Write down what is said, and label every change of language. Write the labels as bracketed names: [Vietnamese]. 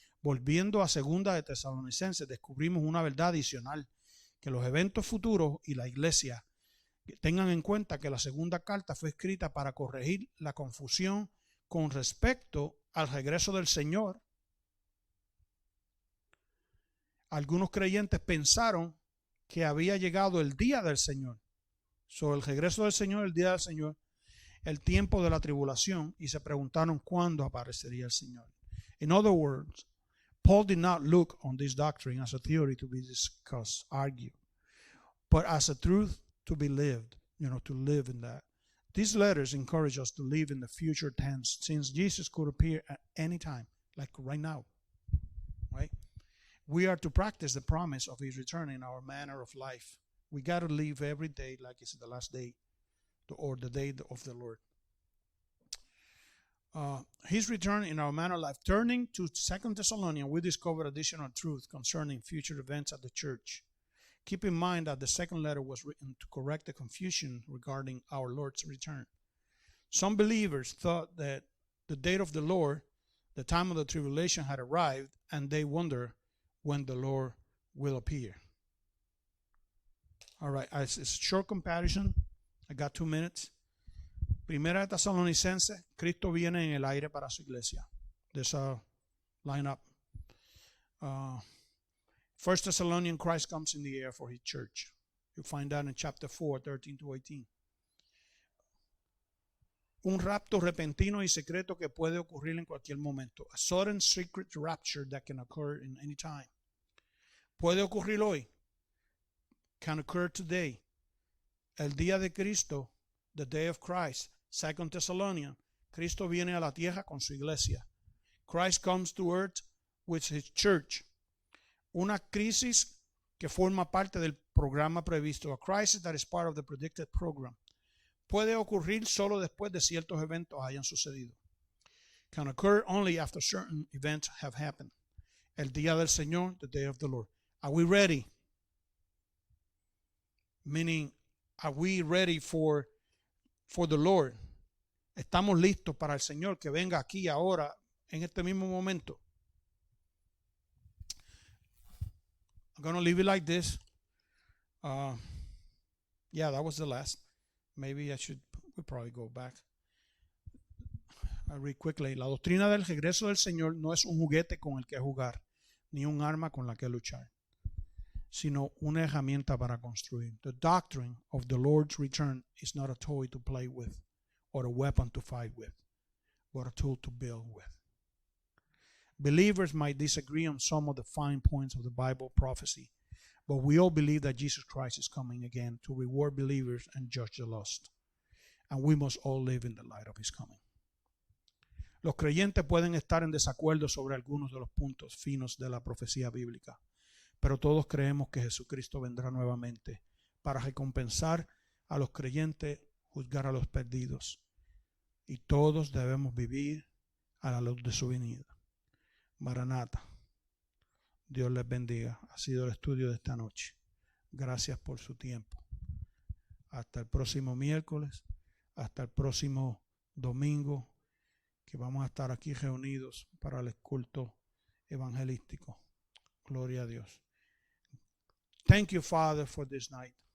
[Spanish] Volviendo a 2 de Tesalonicenses, descubrimos una verdad adicional, que los eventos futuros y la iglesia tengan en cuenta que la segunda carta fue escrita para corregir la confusión con respecto al regreso del Señor. Algunos creyentes pensaron que había llegado el día del Señor. El regreso del Señor, el día del Señor, el tiempo de la tribulación, y se preguntaron cuándo aparecería el Señor. [English] In other words, Paul did not look on this doctrine as a theory to be discussed, argued, but as a truth to be lived, to live in that. These letters encourage us to live in the future tense, since Jesus could appear at any time, like right now, right? We are to practice the promise of his return in our manner of life. We got to live every day like it's the last day or the day of the Lord. His return in our manner of life. Turning to 2 Thessalonians, we discover additional truth concerning future events at the church. Keep in mind that the second letter was written to correct the confusion regarding our Lord's return. Some believers thought that the date of the Lord, the time of the tribulation, had arrived, and they wonder when the Lord will appear. All right, it's a short comparison. I got 2 minutes. [Spanish] Primera de Tesalonicenses, Cristo viene en el aire para su iglesia. [English] There's a lineup. 1 Thessalonians, Christ comes in the air for his church. You find that in chapter 4, 13 to 18. [Spanish] Un rapto repentino y secreto que puede ocurrir en cualquier momento. [English] A sudden secret rapture that can occur in any time. [Spanish] Puede ocurrir hoy. [English] Can occur today. [Spanish] El día de Cristo, [English] the day of Christ. 2 Thessalonians, [Spanish] Cristo viene a la tierra con su iglesia. [English] Christ comes to earth with his church. [Spanish] Una crisis que forma parte del programa previsto. [English] A crisis that is part of the predicted program. [Spanish] Puede ocurrir solo después de ciertos eventos hayan sucedido. [English] Can occur only after certain events have happened. [Spanish] El día del Señor, [English] the day of the Lord. Are we ready? Meaning, are we ready for the Lord? [Spanish] ¿Estamos listos para el Señor que venga aquí ahora en este mismo momento? [English] I'm going to leave it like this. Yeah, that was the last. Maybe we'll probably go back. I'll read quickly. [Spanish] La doctrina del regreso del Señor no es un juguete con el que jugar, ni un arma con la que luchar, sino una herramienta para construir. [English] The doctrine of the Lord's return is not a toy to play with or a weapon to fight with, but a tool to build with. Believers might disagree on some of the fine points of the Bible prophecy, but we all believe that Jesus Christ is coming again to reward believers and judge the lost. And we must all live in the light of his coming. [Spanish] Los creyentes pueden estar en desacuerdo sobre algunos de los puntos finos de la profecía bíblica, pero todos creemos que Jesucristo vendrá nuevamente para recompensar a los creyentes, juzgar a los perdidos, y todos debemos vivir a la luz de su venida. Maranata. Dios les bendiga. Ha sido el estudio de esta noche. Gracias por su tiempo. Hasta el próximo miércoles, hasta el próximo domingo, que vamos a estar aquí reunidos para el culto evangelístico. Gloria a Dios. [English] Thank you, Father, for this night.